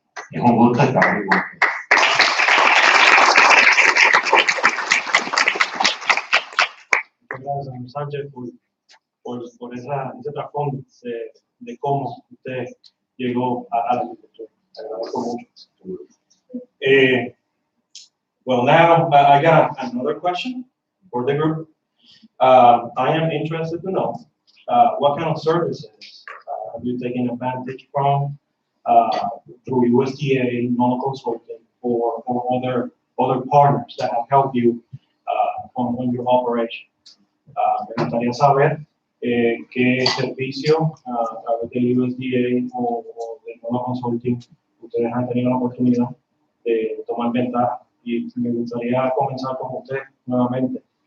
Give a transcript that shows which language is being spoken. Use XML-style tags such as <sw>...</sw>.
<es>Es un gusto estar aquí con ustedes. Gracias, Sánchez, por ese trasfondo de cómo usted llegó a la agricultura. Te agradezco mucho.</es> <en>Well, now I got another question for the group. I am interested to know what kind of services are you taking advantage from through USDA, Nolo Consulting, or other partners that have helped you on your operation.</en> <es>Me gustaría saber qué servicio a través del USDA o del Nolo Consulting ustedes han tenido la oportunidad de tomar ventaja. Y me gustaría comenzar con usted nuevamente.</es>